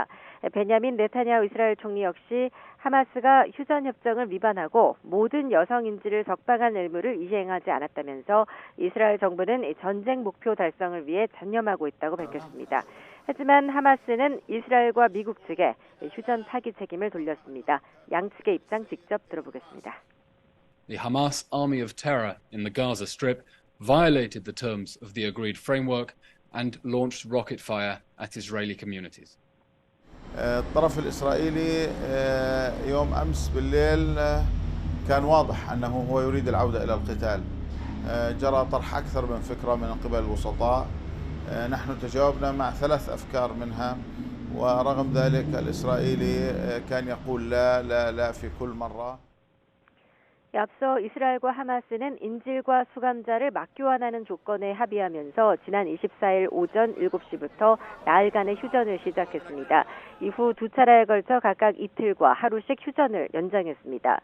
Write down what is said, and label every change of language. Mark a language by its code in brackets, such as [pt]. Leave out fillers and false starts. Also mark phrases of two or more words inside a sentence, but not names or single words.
[ko] 베냐민 네타냐후 이스라엘 총리 역시 하마스가 휴전 협정을 위반하고 모든 여성 인질을 석방한 의무를 이행하지 않았다면서 이스라엘 정부는 전쟁 목표 달성을 위해 전념하고 있다고 밝혔습니다. 하지만 하마스는 이스라엘과 미국 측에 휴전 파기 책임을 돌렸습니다. 양측의 입장 직접 들어보겠습니다. [en] The Hamas army of terror in the Gaza Strip violated the terms of the agreed framework and launched rocket fire at Israeli communities. [ar] الطرف الإسرائيلي يوم أمس بالليل كان واضح أنه هو يريد العودة إلى القتال. جرى طرح أكثر من فكرة من قبل الوسطاء. نحن تجاوبنا مع 3 أفكار منها ورغم ذلك الإسرائيلي كان يقول لا لا لا في كل مرة. [ko] 앞서 이스라엘과 하마스는 인질과 수감자를 맞교환하는 조건에 합의하면서 지난 24일 오전 7시부터 나흘간의 휴전을 시작했습니다. 이후 2차례에 걸쳐 각각 이틀과 하루씩 휴전을 연장했습니다.